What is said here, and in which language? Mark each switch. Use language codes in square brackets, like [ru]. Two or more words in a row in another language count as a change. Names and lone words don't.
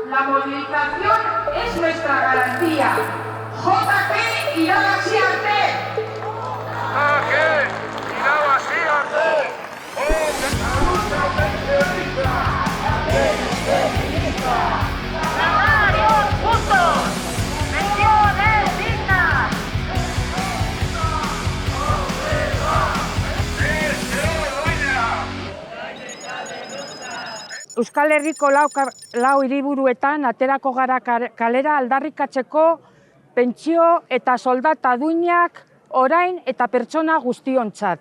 [es] La movilización es nuestra garantía. [eu] JP irabazi arte! JP irabazi arte! [es] ¡Salarios justos! ¡Pensiones dignas! [eu] Euskal Herriko lau hiriburuetan aterako gara kalera aldarrikatzeko pentsio eta soldata duinak orain eta pertsona guztiontzat.